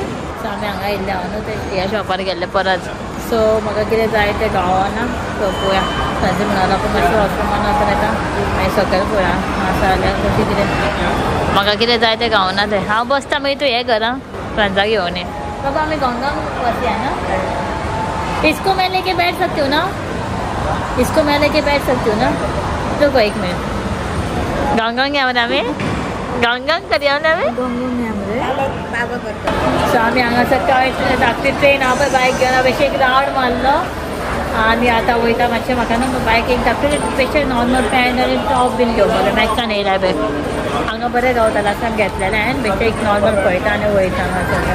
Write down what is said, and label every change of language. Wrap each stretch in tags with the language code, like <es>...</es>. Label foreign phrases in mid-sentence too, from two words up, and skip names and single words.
<kok>सो आमी हांगा येयल्ले हांव न्हू ते ह्या शॉपार गेल्ले परत. सो म्हाका कितें जाय तें गावना. सो पळोवया सांजे म्हणून आपूण मातशें वॉशरूमान वचून येता आनी सकयल पळोवया आसा जाल्यार कशें कितें. म्हाका कितें जाय तें गावना तें. हांव बसता मागीर तूं हें कर आं फ्रेंड्साक घेवन ये. बाबा आमी गंगंग वचया ना.</kok> <hi>इसको मैं लेके बैठ सकती हूँ ना, इसको मैं लेके बैठ सकती हूँ ना. रुको एक मिनट.</hi> <kok>गंगंग या मरे आमी गंगंग करया आमी. सो आमी हांगा सकाळी धाकटी ट्रेन हांव पळय बायक घेवन बेश्टें एक रावंड मारलो आनी आतां वयता. मातशें म्हाका न्हू बायक एक धाकटी बेश्टें नॉर्मल पॅन्ट आनी टॉप बीन घेवपाक मॅक्सान येयला पळय. हांगा बरें गावता लास्टाक घेतलेलें हांवें. बेश्टें एक नॉर्मल पळयता आनी वयता हांगा.</kok>